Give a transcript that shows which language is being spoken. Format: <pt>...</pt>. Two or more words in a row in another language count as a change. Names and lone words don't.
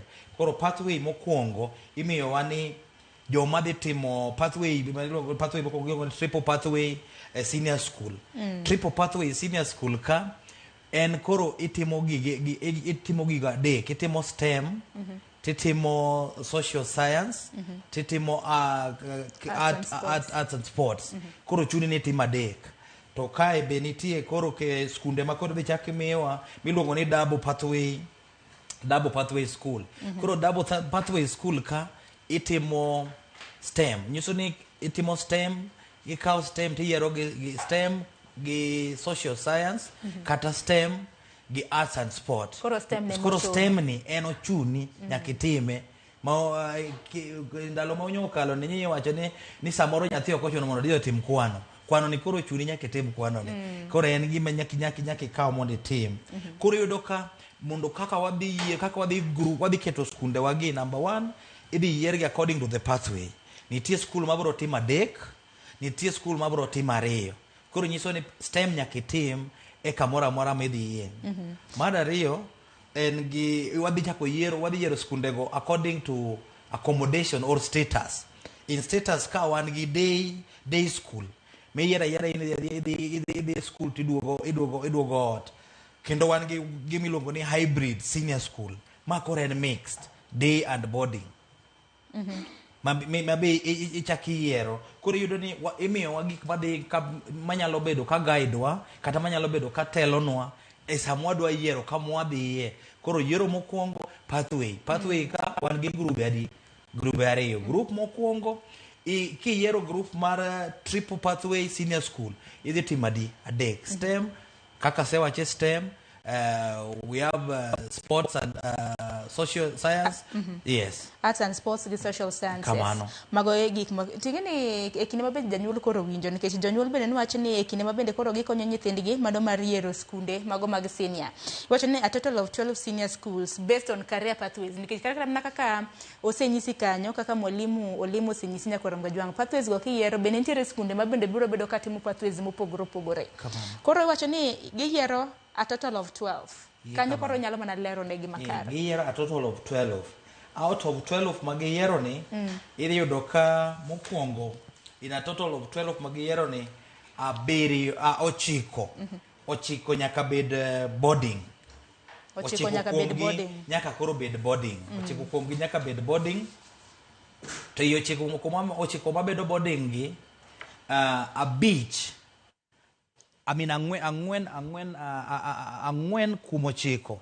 <luo>Koro pathway mokwongo imiyo wani joma dhi timo pathway mokwongo</luo> <en>triple pathway senior school. Triple pathway senior school</en> <luo>ka en koro itimo giga adek, itimo STEM, titimo</luo> <en>social science,</en> <luo>titimo</luo> <en>arts and sports.</en> <luo>Koro chuni ni timo adek. To kae be nitie koro ke skunde ma koro dhi chak miwa miluongo ni</luo> <en>double pathway school.</en> <luo>Koro</luo> <en>double pathway school</en> <luo>ka itimo STEM. Nyiso ni itimo STEM, ikaw STEM tiyiero gi STEM gi</luo> <en>social science</en> <luo>kata STEM gi</luo> <en>arts and sport.</en> <luo>Koro STEM ni en ochuni nyaka itime ma ndalo ma onyokalo ni nyi wacho ni samoro nyathi ok ochuno mondo odhi tim kwano ni koro chuni nyaka itim kwano ni. Koro en gima nyaka ikaw mondo itim. Koro yudo ka mondo kaka wadhi group wadhi keto skunde wagi number 1 idhi yiergi</luo> <en>according to the pathway.</en> <luo>Nitie school mabro tim 3, nitie school mabro tim 2. Koro nyiso ni STEM nyaka itim e kamoro amora midhiye. Mar ariyo en gi wadhi yiero skunde go</luo> <en>according to accommodation or status. In status</en> <luo>ka wan gi</luo> <en>day school</en> <luo>me yiera idhi school tiduogo ot. Kendo wan gi gimiluongo ni</luo> <en>hybrid senior school</en> <luo>ma koro en</luo> <en>mixed day and boarding.</en> <luo>Mabe ichaki yiero. Koro yudo ni imiyo wa gik madhi manyalo bedo ka guide wa kata manyalo bedo ka telonwa e samwa dwa yiero kama wadhiye. Koro yiero mokwongo pathway ka wan gi grube ariyo. Group mokwongo kiyiero group mar</luo> <en>triple pathway senior school</en> <luo>idhi timo adek. STEM kaka sewache STEM,</luo> <en>we have sports and social science. Yes. Arts and sports gi social science.</en> <luo>Kamano. Mago e gik tingeni e kinde ma bende janyuol koro winjo nikech janyuol bende wacho ni e kinde ma bende koro gikonyo nyithindgi mano mar yiero skunde mago mag senior. Wacho ni</luo> <en>a total of 12 senior schools based on career pathways</en> <luo>nikech kaka osenyisi kanyo kaka mwalimu Olima osenyisi nyaka Ramogi jwang pathways go kiyiero bende nitiere skunde ma bende biro bedo ka timo pathways mopogore. Koro wacho ni giyiero</luo> <en>a total of 12.</en> <luo>Kanyo koro nyalo mana lero negi makare. Giyiero</luo> <en>a total of 12. Out of 12</en> <luo>magiyiero ni idhi yudo ka mokwongo in</luo> <en>a total of 12</en> <luo>magiyiero ni ochiko nyaka bed boarding. Ochiko nyaka bed boarding. Nyaka koro bed boarding. Ochiko kuomgi nyaka bed boarding. To iyo ochiko mabedo boarding gi</luo> <en>a beach</en> <luo>ang'wen kuom ochiko.</luo>